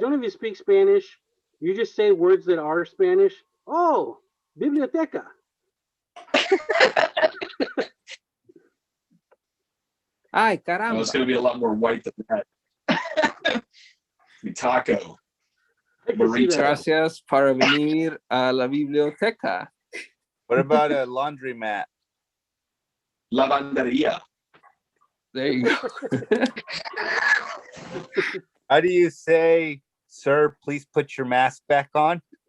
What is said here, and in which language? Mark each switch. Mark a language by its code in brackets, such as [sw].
[en] Don't even speak Spanish. You just say words that are Spanish. [es] Oh, biblioteca. Ay, No, caramba. [en] it's going to be a lot more white than that. Be taco. I can see that. [es] Gracias para venir a la biblioteca. [en] What about a laundromat? [es] Lavanderia. [en] There you go. How do you say, sir, please put your mask back on?